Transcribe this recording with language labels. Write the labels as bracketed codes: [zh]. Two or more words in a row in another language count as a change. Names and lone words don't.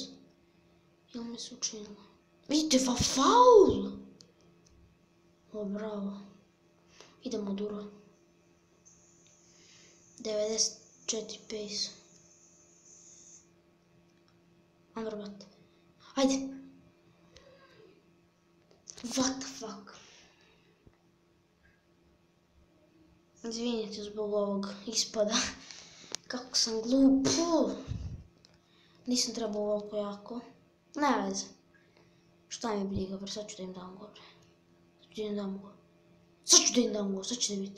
[sr] Jel mi se učinilo? Vidite, faul! O, bravo. Idemo Duro. 94 pace. Amrabat. Ajde. [en] What the fuck? [sr] Izvinite zbog ovog ispada. Kako sam glup. Nisam trebao ovoliko jako. Ne veze. Šta mi briga, bre, sad ću da im dam go, bre. Sad ću da im dam go, sad će da vidite.